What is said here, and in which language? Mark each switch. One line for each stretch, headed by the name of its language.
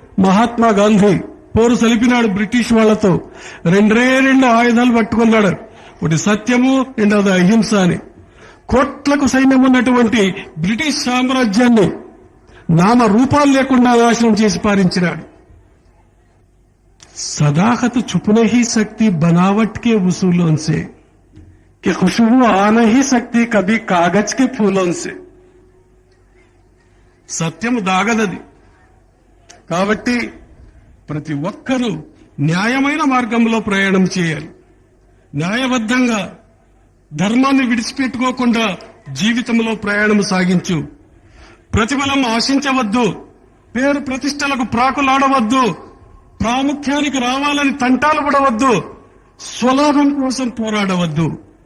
Telugu: మహాత్మా గాంధీ పోరు సలిపినాడు బ్రిటిష్ వాళ్లతో. 2 ఆయుధాలు పట్టుకున్నాడు. ఒకటి సత్యము, రెండవది అహింస అని. కోట్లకు సైన్యం ఉన్నటువంటి బ్రిటిష్ సామ్రాజ్యాన్ని నామ రూపాలు లేకుండా నాశనం చేసి పారించినాడు.
Hindi: सदाकत छुप नहीं सकती बनावट के वसूलों से, कि खुशबू आ नहीं सकती कभी कागज के फूलों से.
Telugu: సత్యం దాగదది. కాబట్టి ప్రతి ఒక్కరూ న్యాయమైన మార్గంలో ప్రయాణం చేయాలి. న్యాయబద్ధంగా ధర్మాన్ని విడిచిపెట్టుకోకుండా జీవితంలో ప్రయాణం సాగించు. ప్రతిఫలం ఆశించవద్దు, పేరు ప్రతిష్టలకు ప్రాకులాడవద్దు, ప్రాముఖ్యానికి రావాలని తంటాలు పడవద్దు, స్వలాభం కోసం పోరాడవద్దు.